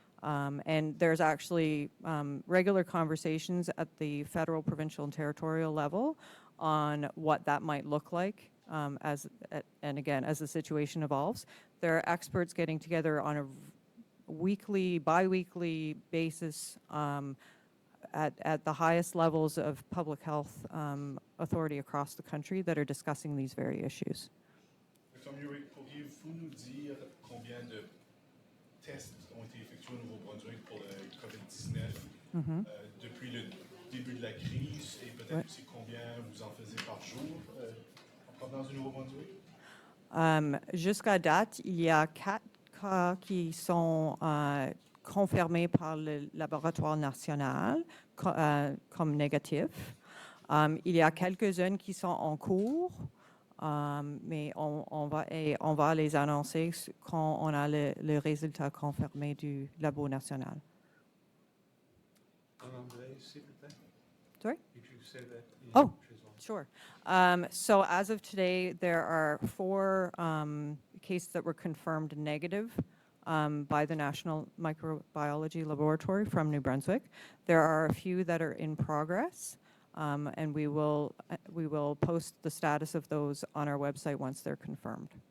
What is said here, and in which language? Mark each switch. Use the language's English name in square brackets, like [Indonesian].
[English] And there's actually regular conversations at the federal, provincial, and territorial level on what that might look like as the situation evolves. There are experts getting together on a weekly, bi-weekly basis at the highest levels of public health authority across the country that are discussing these very issues. Dr. [French] Muecke, pourriez-vous nous dire combien de tests ont été effectués au Nouveau-Brunswick pour le COVID-19 depuis le début de la crise, et peut-être aussi combien vous en faisiez par jour en provenance du Nouveau-Brunswick? Jusqu'à date, il y a 4 cas qui sont confirmés par le laboratoire national comme négatifs. Il y a quelques-unes qui sont en cours, mais on va les annoncer quand on a le résultat confirmé du labo national. En anglais, s'il vous plaît. [English] Sorry? Could you say that in Oh, English as well? sure. So as of today, there are 4 cases that were confirmed negative by the National Microbiology Laboratory from New Brunswick. There are a few that are in progress, and we will post the status of those on our website once they're confirmed.